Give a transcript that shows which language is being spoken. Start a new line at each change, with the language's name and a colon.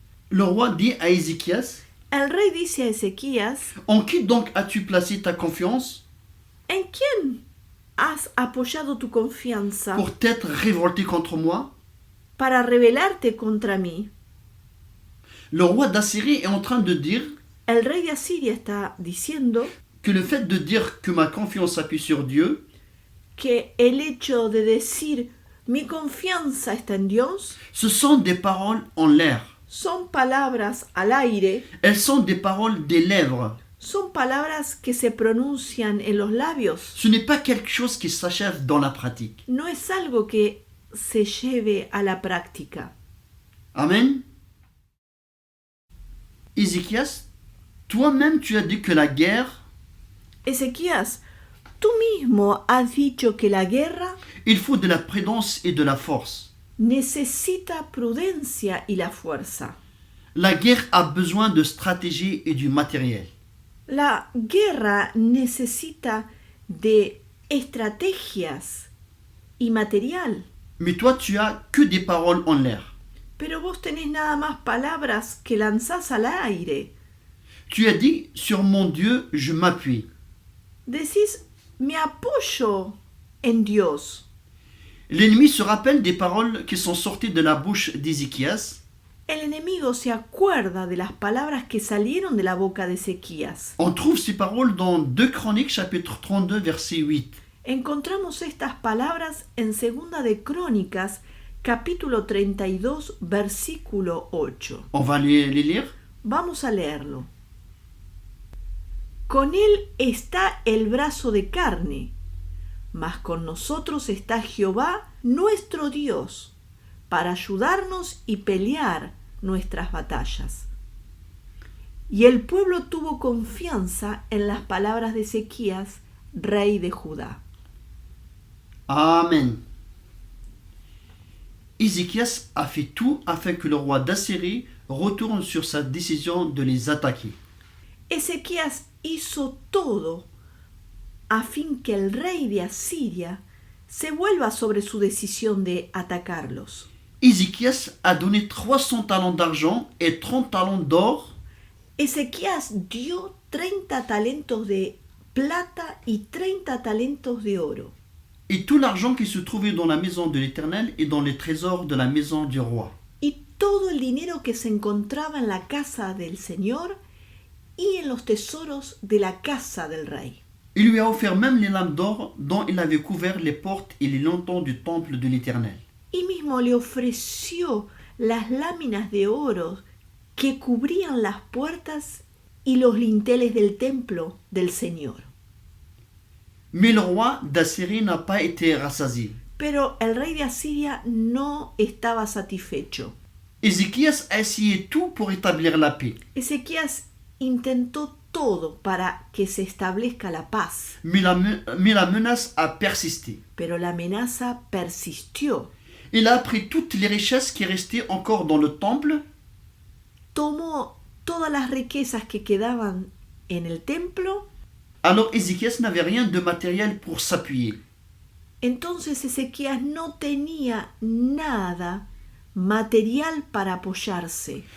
French: Le roi dit à Ézéchias,
Spanish: El rey dice a Ezequías,
French: en qui donc as-tu placé ta confiance
Spanish: ¿en quién has apoyado tu confianza
French: pour t'être révolté contre moi?
Spanish: para rebelarte contra mí?
French: Le roi d'Assyrie est en train de dire
Spanish: El rey de Asiria está diciendo
French: que le fait de dire que ma confiance s'appuie sur Dieu,
Spanish: que el hecho de decir mi confianza está en Dios
French: ce sont des paroles en l'air.
Spanish: Son palabras al aire,
French: elles sont des paroles des lèvres.
Spanish: son palabras que se pronuncian en los labios.
French: Ce n'est pas quelque chose qui s'achève dans la pratique.
Spanish: No es algo que se lleve a la práctica. Amen.
French: Ézéchias, toi-même tu as dit que la guerre,
Spanish: Ezequías, tú mismo has dicho que la guerra
French: il faut de la prudence et de la force.
Spanish: necesita prudencia y la fuerza.
French: La guerre a besoin de stratégie et du matériel.
Spanish: La guerra necesita de estrategias y material.
French: Mais toi, tu as que des paroles en l'air.
Spanish: Pero vos tenés nada más palabras que lanzás al aire.
French: Tu as dit, sur mon Dieu, je m'appuie.
Spanish: Decís, me apoyo en Dios.
French: L'ennemi se rappelle des paroles qui sont sorties de la bouche d'Ézéchias.
Spanish: El enemigo se acuerda de las palabras que salieron de la boca de Ezequías.
French: On trouve ces paroles dans 2 Chroniques, chapitre 32, verset 8.
Spanish: Encontramos estas palabras en Segunda de Crónicas, capítulo 32, versículo 8.
French: On va les lire.
Spanish: Vamos a leerlo. Con él está el brazo de carne, mas con nosotros está Jehová, nuestro Dios, para ayudarnos y pelear nuestras batallas. Y el pueblo tuvo confianza en las palabras de Ezequías, rey de Judá. Amen.
French: Ézéchias a fait tout afin que le roi d'Assyrie retourne sur sa décision de les attaquer.
Spanish: Ezequías hizo todo a fin que el rey de Asiria se vuelva sobre su decisión de atacarlos.
French: Ézéchias a donné 300 talents d'argent et 30 talents d'or
Spanish: Ezequías dio 30 talentos de plata y 30 talentos de oro,
French: et tout l'argent qui se trouvait dans la maison de l'Éternel et dans les trésors de la maison du roi.
Spanish: y todo el dinero que se encontraba en la casa del Señor y en los tesoros de la casa del rey.
French: Il lui a offert même les lampes d'or dont il avait couvert les portes et les lantons du temple de l'Éternel.
Spanish: Y mismo le ofreció las láminas de oro que cubrían las puertas y los linteles del templo del Señor.
French: Mais le roi d'Assyrie n'a pas été rassasié.
Spanish: Pero el rey de Asiria no estaba satisfecho.
French: Ézéchias a essayé tout pour établir la paix.
Spanish: Ezequías intentó todo para que se establezca la paz,
French: Mais la menace a persisté.
Spanish: pero la amenaza persistió.
French: Il a pris toutes les richesses qui restaient encore dans le temple
Spanish: Tomó todas las riquezas que quedaban en el templo.
French: Alors Ézéchias n'avait rien de matériel pour s'appuyer.
Spanish: Entonces Ezequías no tenía nada material para apoyarse.